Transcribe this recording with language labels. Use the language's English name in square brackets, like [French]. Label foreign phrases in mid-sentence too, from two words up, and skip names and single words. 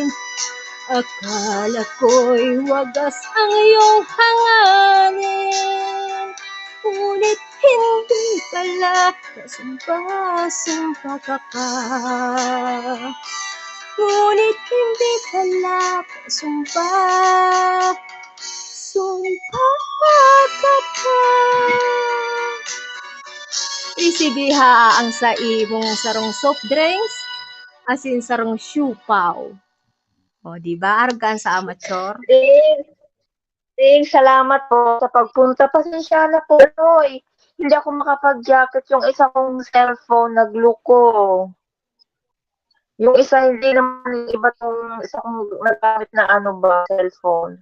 [Filipino] Akala ko'y wagas ang iyong hangarin, ngunit hindi pala. Pasumpa-sumpa ka pa, ngunit hindi pala. Pasumpa-sumpa ka pa. [Bikol] Isibiha ang sa imong sarong [English] soft drinks, [Bikol] asin sarong siupaw. O, di ba? Argan sa amateur. [Filipino] Ting, salamat po sa pagpunta. Pasensya na po, Noy. Hindi ako makapag-jacket. Yung isa kong cellphone nagluko. Yung isa hindi naman, iba tong isa kong nagamit na cellphone.